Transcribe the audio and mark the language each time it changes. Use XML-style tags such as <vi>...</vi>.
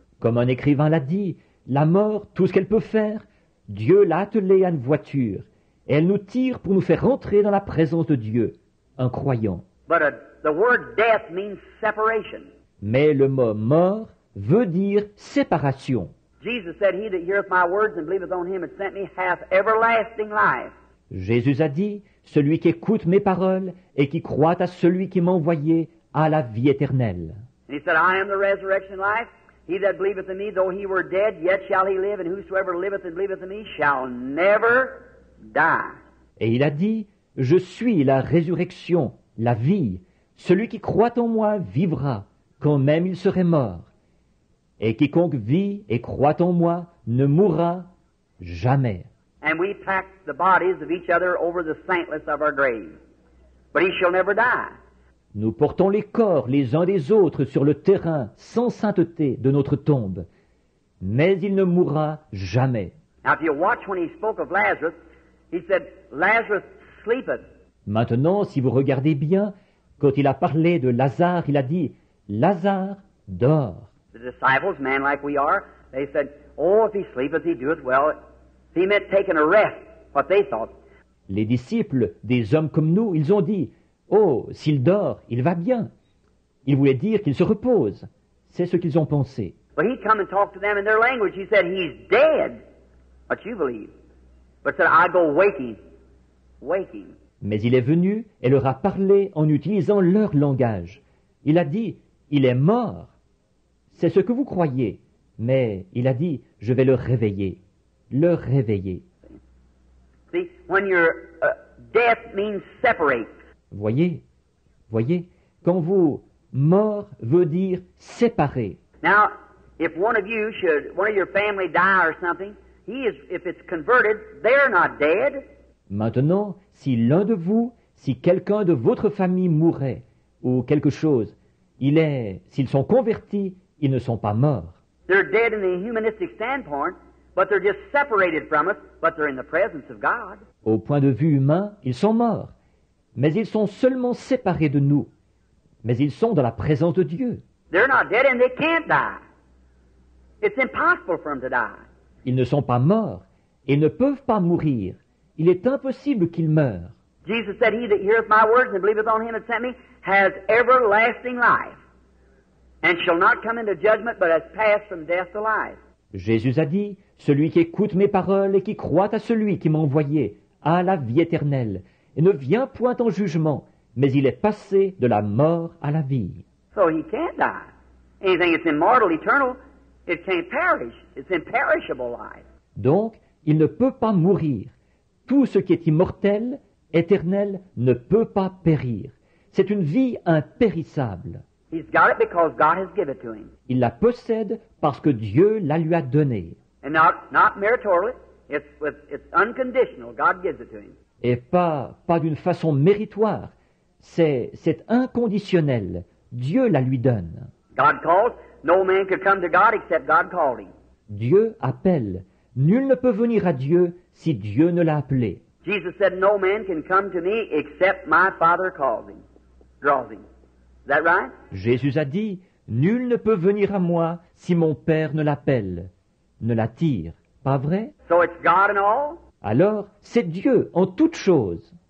<fr>Comme un écrivain l'a dit, la mort, tout ce qu'elle peut faire, Dieu l'a attelée à une voiture, et elle nous tire pour nous faire rentrer dans la présence de Dieu, un croyant.</fr> <en>But the word death means separation.</en> <fr>Mais le mot mort veut dire séparation.</fr> <en>Jesus said, He that heareth my words and believeth on him that sent me hath everlasting life.</en> <fr>Jésus a dit, celui qui écoute mes paroles et qui croit à celui qui m'a envoyé a la vie éternelle.</fr> <en>And He said, I am the resurrection and life. He that believeth in me, though he were dead, yet shall he live, and whosoever liveth and believeth in me shall never die.</en> <fr>Et il a dit, je suis la résurrection, la vie. Celui qui croit en moi vivra, quand même il serait mort. Et quiconque vit et croit en moi ne mourra jamais.</fr> <en>And we pack the bodies of each other over the saintless of our grave. But he shall never die.</en> <fr>Nous portons les corps les uns des autres sur le terrain sans sainteté de notre tombe. Mais il ne mourra jamais.</fr> <en>Now if you watch when he spoke of Lazarus, he said, Lazarus sleepeth.</en> <fr>Maintenant, si vous regardez bien, quand il a parlé de Lazare, il a dit, Lazare dort.</fr> <en>The disciples, men like we are, they said, oh, if he sleepeth, he doeth well. He meant taking a rest, what they thought.</en> <fr>Les disciples, des hommes comme nous, ils ont dit, oh, s'il dort, il va bien. Il voulait dire qu'il se repose. C'est ce qu'ils ont pensé.</fr> <en>But he come and talked to them in their language. He said, he's dead. What you believe? but said, I go waking. Waking.</en> <fr>Mais il est venu et leur a parlé en utilisant leur langage. Il a dit, il est mort. C'est ce que vous croyez. Mais il a dit, je vais le réveiller. Le réveiller.</fr> <en>See, when death means separate.</en> <fr>Voyez, quand vous, mort veut dire séparer.</fr> <en>Now, if one of your family die or something, if it's converted, they're not dead.</en> <fr>Maintenant, si l'un de vous, si quelqu'un de votre famille mourait, ou quelque chose, s'ils sont convertis, ils ne sont pas morts.</fr> <en>They're dead in the humanistic standpoint, but they're just separated from us, but they're in the presence of God.</en> <fr>Au point de vue humain, ils sont morts, mais ils sont seulement séparés de nous. Mais ils sont dans la présence de Dieu.</fr> <en>They're not dead and they can't die. It's impossible for them to die.</en> <fr>Ils ne sont pas morts, et ils ne peuvent pas mourir. Il est impossible qu'ils meurent.</fr> <en>Jesus said, He that heareth my words and believeth on him that sent me has everlasting life, and shall not come into judgment, but has passed from death to life.</en> <fr>Jésus a dit, celui qui écoute mes paroles et qui croit à celui qui m'a envoyé a la vie éternelle, et ne vient point en jugement, mais il est passé de la mort à la vie.</fr> <en>So he can't die. Anything that's immortal, eternal, it can't perish. It's imperishable life.</en> <fr>Donc, il ne peut pas mourir. Tout ce qui est immortel, éternel, ne peut pas périr. C'est une vie impérissable.</fr> <en>He's got it because God has given it to him.</en> <fr>Il la possède parce que Dieu la lui a donnée.</fr> <en>And not meritorially, it's unconditional. God gives it to him.</en> <fr>Et pas d'une façon méritoire. C'est inconditionnel. Dieu la lui donne.</fr> <en>God calls. No man could come to God except God called him.</en> <fr>Dieu appelle. Nul ne peut venir à Dieu si Dieu ne l'a appelé.</fr> <en>Jesus said, no man can come to me except my Father calls him, draws him. Is that right?</en> <fr>Jésus a dit, nul ne peut venir à moi si mon Père ne l'appelle, ne l'attire. Pas vrai?</fr> <en>So it's God in all?</en> <fr>Alors, c'est Dieu en toutes choses.</fr>